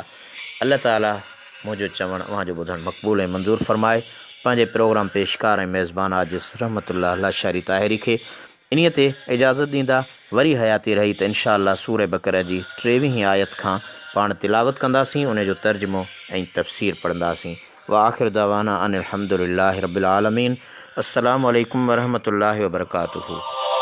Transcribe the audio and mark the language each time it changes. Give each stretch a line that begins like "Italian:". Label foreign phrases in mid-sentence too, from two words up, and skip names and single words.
Sindhi: अल्लाह ताला मुंहिंजो चवणु अव्हांजो ॿुधणु मक़बूल ऐं मंज़ूर फ़रमाए। पंहिंजे प्रोग्राम पेशकार ऐं मेज़बान आजिज़ रहमतुल्लाह लाशारी ताहिरी खे इन्हीअ ते इजाज़त ॾींदा। वरी हयाती रही त इंशाअल्लाह सूर बक़रा जी 23वीं आयत खां पाण तिलावत कंदासीं, उन जो तर्जुमो ऐं तफ़सीर पढ़ंदासीं।
Arabic: وآخر دعوانا أن الحمد لله رب العالمين. السلام عليكم ورحمة الله وبركاته.